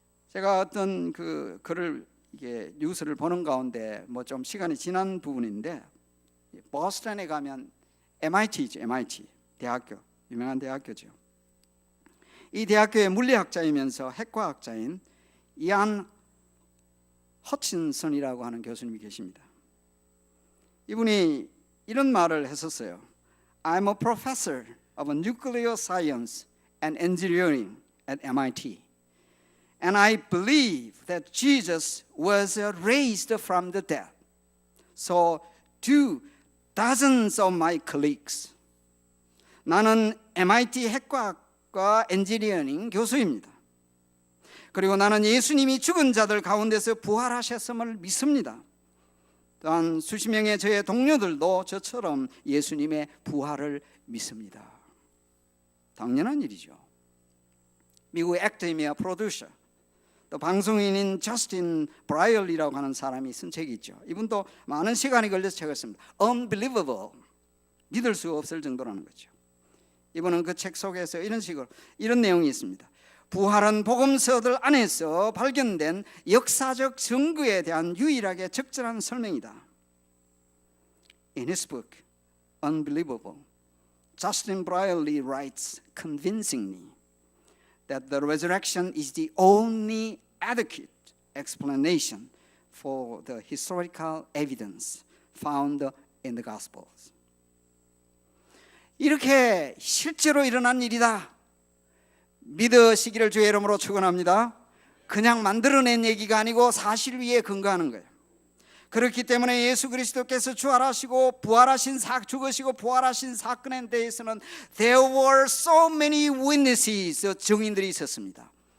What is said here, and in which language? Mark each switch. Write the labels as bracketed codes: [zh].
[ko] 제가 어떤 그 글을, 이게 뉴스를 보는 가운데 뭐 좀 시간이 지난 부분인데, 보스턴에 가면 MIT죠, MIT 대학교, 유명한 대학교죠. 이 대학교의 물리학자이면서 핵과학자인 이안 허친슨이라고 하는 교수님이 계십니다. 이분이 이런 말을 했었어요. [en] I'm a professor of nuclear science and engineering at MIT. And I believe that Jesus was raised from the dead. So do dozens of my colleagues. [ko] 나는 MIT 핵과학과 엔지니어링 교수입니다. 그리고 나는 예수님이 죽은 자들 가운데서 부활하셨음을 믿습니다. 또한 수십 명의 저의 동료들도 저처럼 예수님의 부활을 믿습니다. 당연한 일이죠. 미국 액터이며 프로듀서, 또 방송인인 저스틴 브라이얼리라고 하는 사람이 쓴 책이 있죠. 이분도 많은 시간이 걸려서 책을 씁니다. Unbelievable, 믿을 수 없을 정도라는 거죠. 이분은 그 책 속에서 이런 내용이 있습니다. 부활은 복음서들 안에서 발견된 역사적 증거에 대한 유일하게 적절한 설명이다. [en] In his book, Unbelievable, Justin Brierley writes convincingly that the resurrection is the only adequate explanation for the historical evidence found in the Gospels. [ko] 이렇게 실제로 일어난 일이다 믿으시기를 주의 이름으로 축원합니다. 그냥 만들어낸 얘기가 아니고 사실 위에 근거하는 거예요. 그렇기 때문에 예수 그리스도께서 죽으시고 부활하신 사건에 대해서는 [en] there were so many witnesses, [ko] 증인들이 있었습니다.